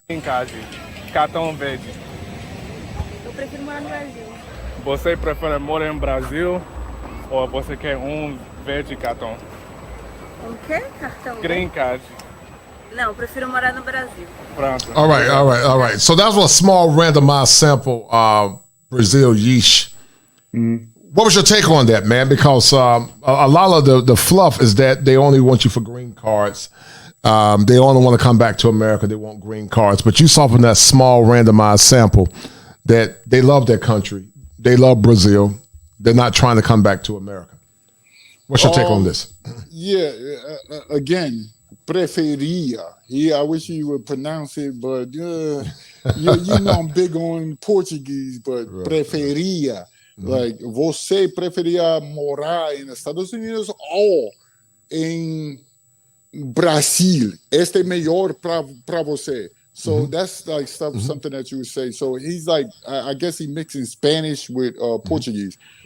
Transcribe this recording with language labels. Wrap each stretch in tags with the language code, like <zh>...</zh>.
<en>Green card,</en> <pt>cartão verde. Eu prefiro morar no Brasil. Você prefere morar em Brasil ou você quer verde cartão? O quê? Cartão?</pt> <en>Green card.</en> <pt>Não, eu prefiro morar no Brasil. Pronto.</pt> <en>All right. So that was a small randomized sample, Brazil Yesh. What was your take on that, man? Because a lot of the fluff is that they only want you for green cards. They only want to come back to America. They want green cards. But you saw from that small randomized sample that they love their country. They love Brazil. They're not trying to come back to America. What's your take on this? Yeah, again, preferia. Yeah, I wish you would pronounce it, but you know I'm big on Portuguese, but preferia. Like,</en> <pt>você preferia morar nos Estados Unidos ou em Brasil? Este é melhor para você.</pt> <en>So that's like something that you would say. So he's like, I guess he mixing Spanish with Portuguese.</en>